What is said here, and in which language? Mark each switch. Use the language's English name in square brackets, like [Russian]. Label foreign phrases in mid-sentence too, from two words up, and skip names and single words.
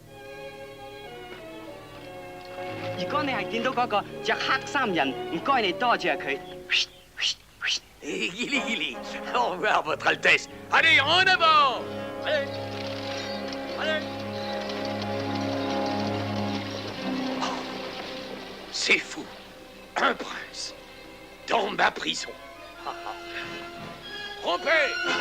[Cantonese] 如果你係見到嗰個着黑衫人，唔該你多謝佢。 [French] Guili, Guili, au revoir, votre Altesse. Allez, en avant! Allez! Allez! Oh, c'est fou. Un prince dans ma prison.